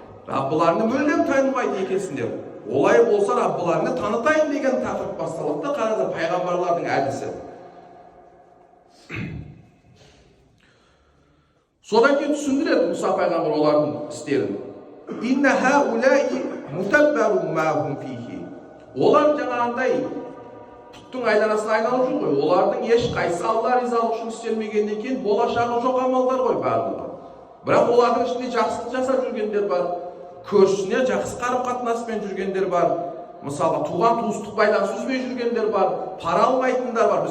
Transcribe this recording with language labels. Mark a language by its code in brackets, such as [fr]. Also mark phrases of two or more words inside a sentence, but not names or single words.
[kk] Раббыларны мүлдем танымайды екенсіңдер. Олай болса Раббыларны танытайын деген тақырып басталады да, қараңыздар, пайғамбарлардың әдісі. Содан кейін түсіндіреді Мұса пайғамбар олардың істерін. [ar] إن هؤلاء متبر ما هم فيه. [kk] Олар жаңағындай пұттың айналасына айналып жүр ғой. Олардың ешқайсысы Алла ризалығы үшін істелмегеннен кейін болашағы жоқ амалдар ғой барлығы. Бірақ олардың ішінде жақсылық жасап жүргендер бар, көршісіне жақсы қарым-қатынаспен жүргендер бар, мысалы туған туыстық байланыс үзбей жүргендер бар, пара алмайтындар бар.